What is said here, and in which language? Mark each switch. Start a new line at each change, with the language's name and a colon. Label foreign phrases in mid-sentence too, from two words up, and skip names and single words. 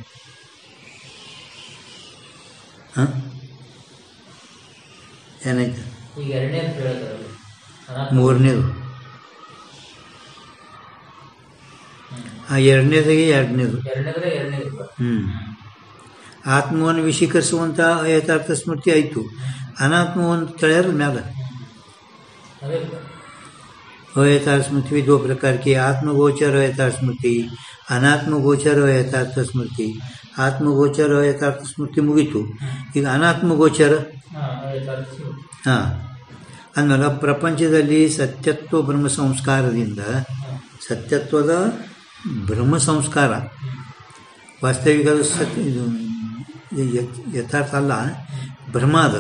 Kannada: ಹಾಂ, ಏನಾಯ್ತು ಮೂರನೇದು, ಎರಡನೇದಾಗಿ ಎರಡನೇದು. ಆತ್ಮವನ್ನು ವಿಷೀಕರಿಸುವಂಥ ಯಥಾರ್ಥ ಸ್ಮೃತಿ ಆಯಿತು. ಅನಾತ್ಮವನ್ನು ತಳ್ಯಾರ ಮ್ಯಾಲ
Hindi: अयथार्थ स्मृति दो प्रकार की, आत्मगोचर अयथार्थ स्मृति, अनात्मगोचर अयथार्थ स्मृति. आत्मगोचर अयथार्थ स्मृति
Kannada: ಮುಗಿತು. ಈಗ ಅನಾತ್ಮಗೋಚರ. ಹಾಂ, ಅಂದಮೇಲೆ ಪ್ರಪಂಚದಲ್ಲಿ ಸತ್ಯತ್ವ ಬ್ರಹ್ಮ ಸಂಸ್ಕಾರದಿಂದ, ಸತ್ಯತ್ವದ ಬ್ರಹ್ಮ ಸಂಸ್ಕಾರ ವಾಸ್ತವಿಕ ಇದು ಯಥಾರ್ಥ ಅಲ್ಲ, ಬ್ರಹ್ಮ ಅದ.